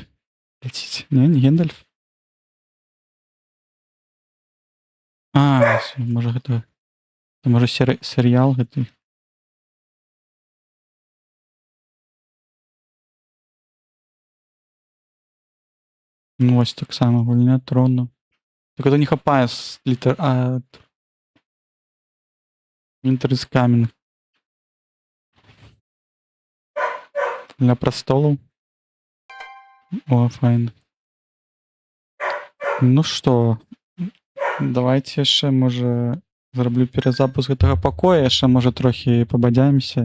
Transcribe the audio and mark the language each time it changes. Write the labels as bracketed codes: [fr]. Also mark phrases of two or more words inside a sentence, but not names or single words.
[be] Не Гендальф? Можа, гэта... Можа, серыял гэты? Ну, вось таксама гульня трону. [ru] Только то [be] не хапае з літар... Winter is Coming. Для прастолу. О, файн. Ну што, давайте яшчэ, можа, зраблю перазапуск гэтага пакоя, яшчэ, можа, трохі пабадзяемся.